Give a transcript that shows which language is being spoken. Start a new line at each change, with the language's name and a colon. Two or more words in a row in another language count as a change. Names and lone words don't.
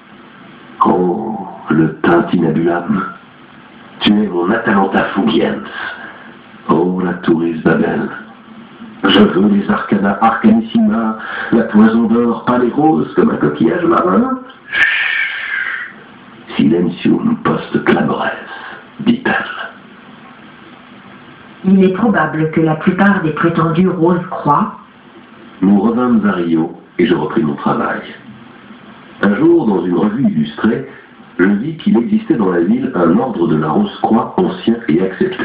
French: Oh, le tintinabulum. Tu es mon Atalanta Fugiens. Oh, la touriste Babel. Je veux les
Latin: arcana arcanissima,
French: la toison d'or, pas les roses comme un coquillage marin. Chut.
Latin: Silentium post clamores,
French: dit-elle. Il est probable que la plupart des prétendus Rose-Croix. Nous revînmes à Rio et je repris mon travail. Un jour, dans une revue illustrée, je vis qu'il existait dans la ville un ordre de la Rose-Croix ancien et accepté.